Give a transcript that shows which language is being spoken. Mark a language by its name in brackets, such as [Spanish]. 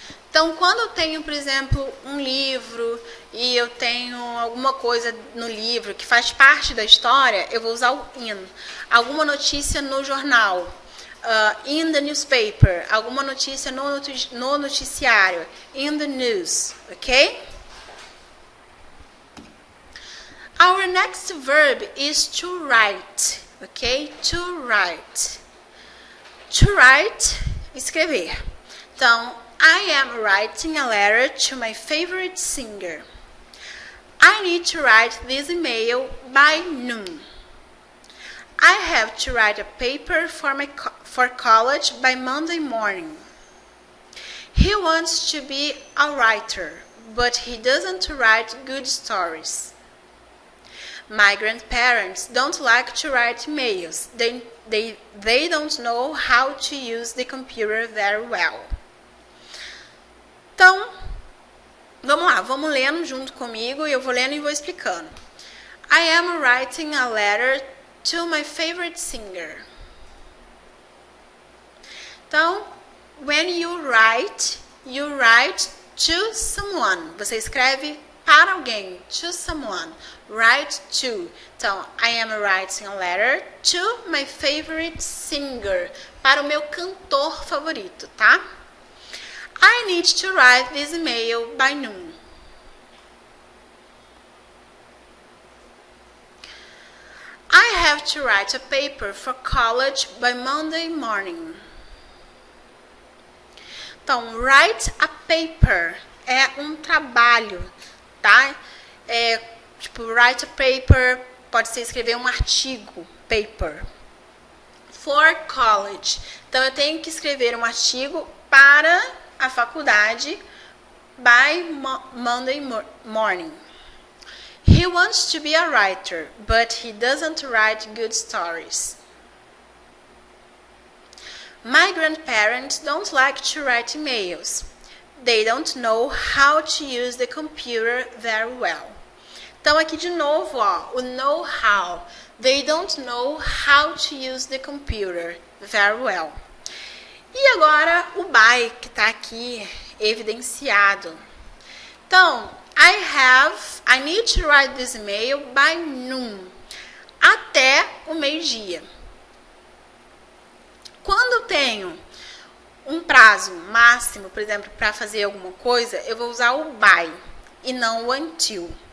[Portuguese] Então, quando eu tenho, por exemplo, um livro e eu tenho alguma coisa no livro que faz parte da história, eu vou usar o in. Alguma notícia no jornal, [English] in the newspaper. [Portuguese] Alguma notícia no noticiário, [English] in the news, [Portuguese] ok? [English] Our next verb is to write, ok? To write. To write, escrever. Então, I am writing a letter to my favorite singer. I need to write this email by noon. I have to write a paper for college by Monday morning. He wants to be a writer, but he doesn't write good stories. My grandparents don't like to write emails. They don't know how to use the computer very well. [Portuguese] Então, vamos lá, vamos lendo junto comigo e eu vou lendo e vou explicando. [English] I am writing a letter to my favorite singer. Então, when you write to someone. [Portuguese] Você escreve para alguém. [English] To someone. Write to. Então, I am writing a letter to my favorite singer. [Portuguese] Para o meu cantor favorito, [English] tá? I need to write this email by noon. I have to write a paper for college by Monday morning. [Portuguese] Então, write a paper é um trabalho, tá? Tipo, write a paper pode ser escrever um artigo, paper. For college. Então, eu tenho que escrever um artigo para a faculdade [English] by Monday morning. He wants to be a writer, but he doesn't write good stories. My grandparents don't like to write emails. They don't know how to use the computer very well. [Portuguese] Então, aqui de novo, ó, o know-how. [English] They don't know how to use the computer very well. [Portuguese] E agora, o by, que está aqui evidenciado. [English] Então, I need to write this email by noon. [Portuguese] Até o meio-dia. Quando eu tenho um prazo máximo, por exemplo, para fazer alguma coisa, eu vou usar o by e não o until.